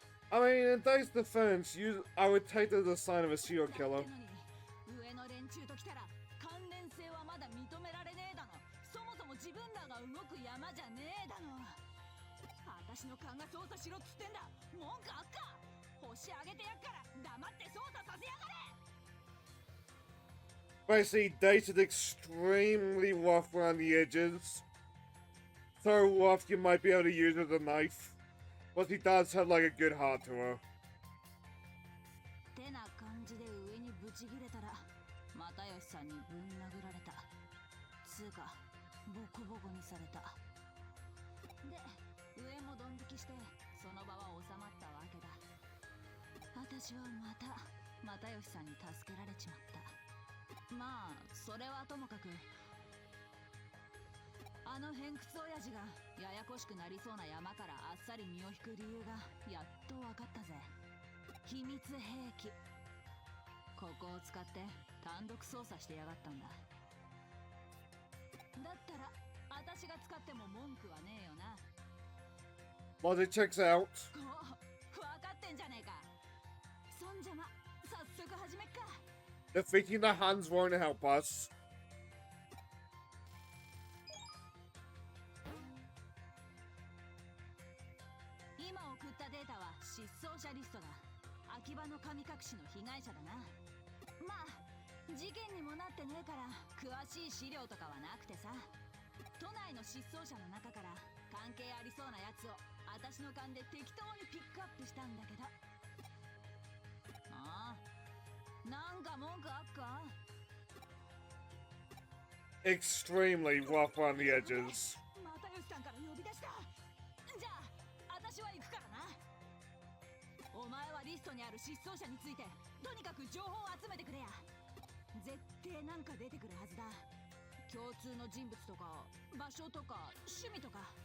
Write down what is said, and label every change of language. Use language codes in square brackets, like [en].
[en] I mean, in Date's defense, I would take that as a sign of a serial killer. [ja] 上の連中と来たら関連性はまだ認められねえ自分らが動く山じゃねえだの。私の勘が操作しろっつってんだ。文句あっか。星あげてやっから黙って操作させやがれ。 [en] Basically, dated extremely rough around the edges. So rough you might be able to use it as a knife. But he does have like a good heart to her. [ja] てな感じで上にブチギレたら又吉さんにぶん殴られた。つうかボコボコにされた。で上もドン引きしてその場は収まったわけだ。私はまた又吉さんに助けられちまった。まあそれはともかく、あの偏屈親父がややこしくなりそうな山からあっさり身を引く理由がやっと分かったぜ。秘密兵器。ここを使って単独操作してやがったんだ。だったら私が使っても文句はねえよな。 [en] Well, it checks out. [ja] 分かってんじゃねえか。そんじゃま早速始めっか。 [en] Defeating the hands won't help us. [ja] 今送ったデータは失踪者リストだ。秋葉の神隠しの被害者だな。まあ事件にもなってねえから詳しい資料とかはなくてさ、都内の失踪者の中から関係ありそうなやつを私の勘で適当にピックアップしたんだけど。ああ、なんか文句あっか。 [en] Extremely rough around the edges. [ja] 又吉さんから呼び出した。じゃあ私は行くからな。お前はリストにある失踪者についてとにかく情報を集めてくれや。絶対なんか出てくるはずだ。共通の人物とか場所とか趣味とか。